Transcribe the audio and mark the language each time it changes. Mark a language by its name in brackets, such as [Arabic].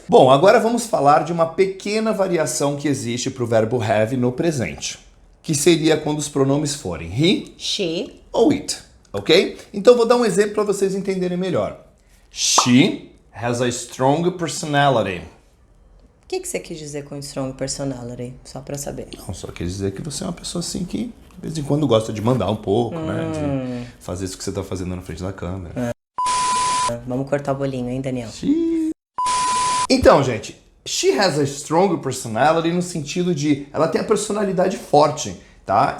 [Portuguese] Bom, agora vamos falar de uma pequena variação que existe para o verbo have no presente, que seria quando os pronomes forem he, [English] she [Portuguese] ou it, ok? Então vou dar um exemplo para vocês entenderem melhor. [English] She has a strong personality. [Portuguese] O que você quis dizer com strong personality? Só pra saber. Não, só quer dizer que você é uma pessoa assim que de vez em quando gosta de mandar um pouco, né? De fazer isso que você tá fazendo na frente da câmera. Vamos cortar o bolinho, hein, Daniel? Então, gente, [English] she has a strong personality [Portuguese] no sentido de ela tem a personalidade forte, tá?